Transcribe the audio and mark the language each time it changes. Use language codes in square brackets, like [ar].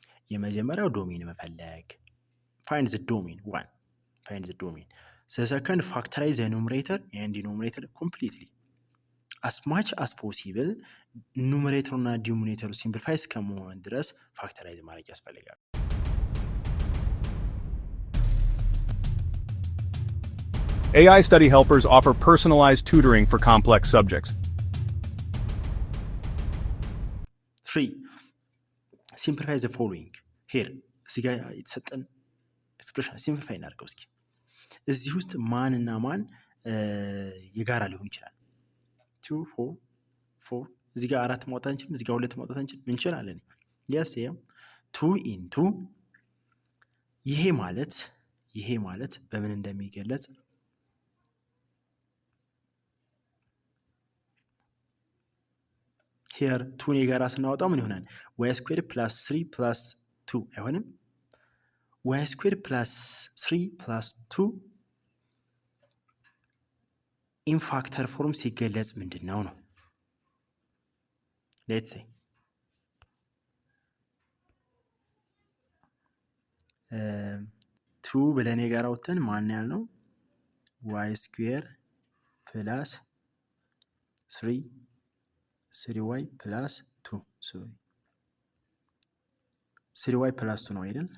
[am] የመጀመሪያው ዶሜን መፈለግ ፋይንድ ዘ ዶሜን ዋን ፋይንድ ዘ ዶሜን። ሰከንድ ፋክተራይዝ ዘ ኑሜሬተር ኤንድ ዲኖሚኔተር ኮምፕሊትሊ [en] as much as possible [am] ኑሜሬተሩ እና ዲኖሚኔተሩ ሲምፕሊፋይ እስከመሆን ድረስ ፋክተራይዝ ማድረግ ያስፈልጋል። [en] AI study helpers offer personalized tutoring for complex subjects. 3. Simplify the following. [am] Here, እዚህ ጋር የተሰጠን ኤክስፕሬሽን ሲምፕሊፋይ እናድርገው እስኪ። እዚህ ውስጥ ማን እና ማን የጋራ ሊሆን ይችላል? 2 4 4 እዚህ ጋር 4 ማውጣት አንችልም። እዚህ ጋር 2 ማውጣት እንችላለን። yes yeah 2 into ይሄ ማለት በምን እንደሚገለጽ here 2 የጋራ ስናወጣው ምን ይሆናል? [en] y squared plus 3 plus 2 [am] አይሆንም? [en] y squared plus 3 plus 2 ኢን ፋክተር ፎርም [am] ሲገለጽ ምንድነው ነው? [en] ሌትስ ሴይ 2 [am] ብለን የጋራ ወጥተን ማን ያልነው [en] y square plus 3y plus 2 3y plus 2 [am] ነው አይደል?